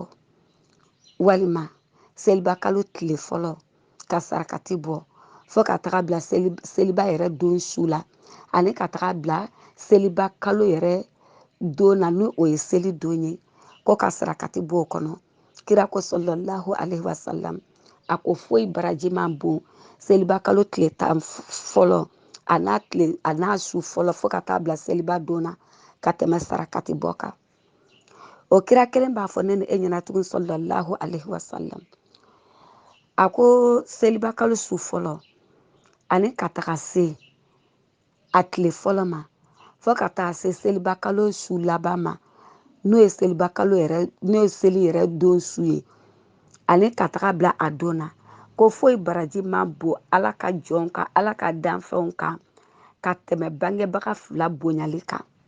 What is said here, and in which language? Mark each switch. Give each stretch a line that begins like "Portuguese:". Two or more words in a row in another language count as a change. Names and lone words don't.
Bambara: Walima seliba kalo tile fɔlɔ ka sarakati bɔ fo ka taga bila seliba yɛrɛ don su la. Ani ka taga bila seliba kalo yɛrɛ don na n'o ye seli don ye. Ko ka sarakati bɔ o kɔnɔ. Kira ko
Arabic: صلى الله عليه وسلم.
Bambara: A ko foyi baraji man bon seliba kalo tile 10 fɔlɔ a n'a su fɔlɔ fo ka taa bila seliba don na ka tɛmɛ sarakati bɔ kan. O kira kelen b'a fɔ ne ni e ɲɛna tugun
Arabic: صلى الله عليه وسلم.
Bambara: A ko seliba kalo su fɔlɔ ani ka taga se a tile fɔlɔ ma fo ka taa se seliba kalo su laban ma n'o ye seliba kalo yɛrɛ n'o ye seli yɛrɛ don su ye ani ka taga bila a don na ko foyi baraji ma bon Ala ka jɔn kan Ala ka danfɛnw kan ka tɛmɛ bangebaga 2 bonyali kan